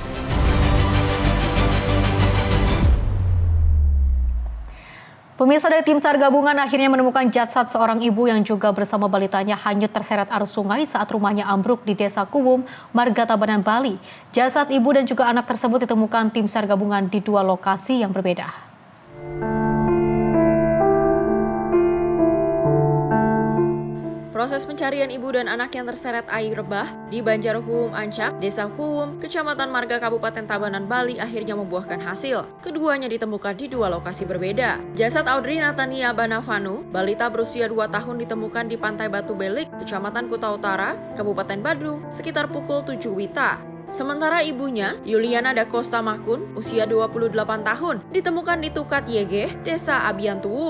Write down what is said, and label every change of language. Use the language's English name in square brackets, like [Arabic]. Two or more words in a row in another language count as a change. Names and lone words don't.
[Indonesian] Pemirsa, dari tim SAR gabungan akhirnya menemukan jasad seorang ibu yang juga bersama balitanya hanyut terseret arus sungai saat rumahnya ambruk di Desa Kuwum, Marga Tabanan, Bali. Jasad ibu dan juga anak tersebut ditemukan tim SAR gabungan di dua lokasi yang berbeda. Proses pencarian ibu dan anak yang terseret air bah di Banjar Kuwum Ancak, Desa Kuwum, Kecamatan Marga, Kabupaten Tabanan, Bali akhirnya membuahkan hasil. Keduanya ditemukan di dua lokasi berbeda. Jasad Audrey Natania Banavanu, balita berusia 2 tahun, ditemukan di Pantai Batu Belik, Kecamatan Kuta Utara, Kabupaten Badung, sekitar pukul 7 WITA. Sementara ibunya, Yuliana Da Costa Makun, usia 28 tahun, ditemukan di Tukat Yegeh, Desa Abian Tuwung.